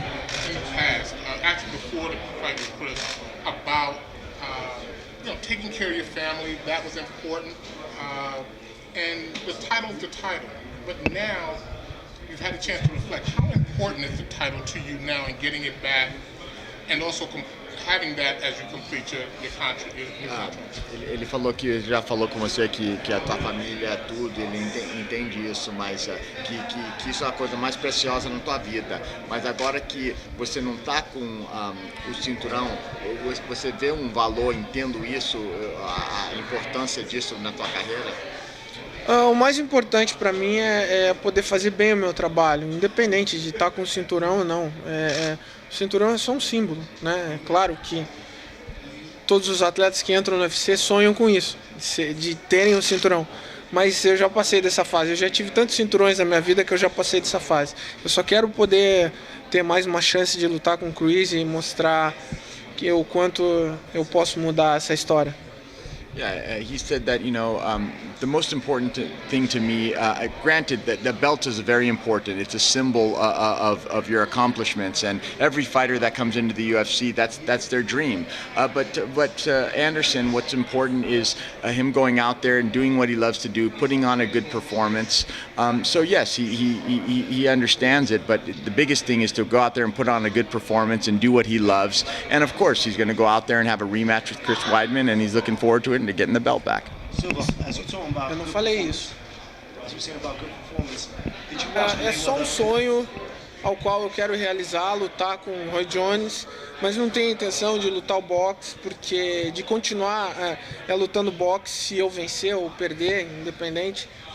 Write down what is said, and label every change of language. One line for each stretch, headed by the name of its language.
English: Actually before the fight was put about taking care of your family, that was important, and the title's the title, but now you've had a chance to reflect. How important is the title to you now in getting it back, and also having that as you complete your contract?
Portuguese: Ele falou que já falou com você que a tua família é tudo, ele entende isso, mas que isso é a coisa mais preciosa na tua vida. Mas agora que você não está com o cinturão, você vê um valor, entendo isso, a importância disso na tua carreira? O mais importante para mim é poder fazer bem o meu trabalho, independente de estar com o cinturão ou não. O cinturão é só um símbolo, né? É claro que todos os atletas que entram no UFC sonham com isso, de terem um cinturão. Mas eu já passei dessa fase, eu já tive tantos cinturões na minha vida que eu já passei dessa fase. Eu só quero poder ter mais uma chance de lutar com o Chris e mostrar o quanto eu posso mudar essa história.
English: Yeah, he said that, you know, the most important thing to me, granted that the belt is very important, it's a symbol of your accomplishments, and every fighter that comes into the UFC, that's their dream. But Anderson, what's important is him going out there and doing what he loves to do, putting on a good performance. So yes, he understands it, but the biggest thing is to go out there and put on a good performance and do what he loves. And of course, he's going to go out there and have a rematch with Chris Weidman, and he's looking forward to it and to getting the belt back. Silva, as you're talking about,
Portuguese: Eu não falei isso.
English: as you're saying about good performance, did you
Portuguese: É só um sonho ao qual eu quero realizar, lutar com o Roy Jones, mas não tenho intenção de lutar o boxe, porque de continuar lutando boxe se eu vencer ou perder, independente.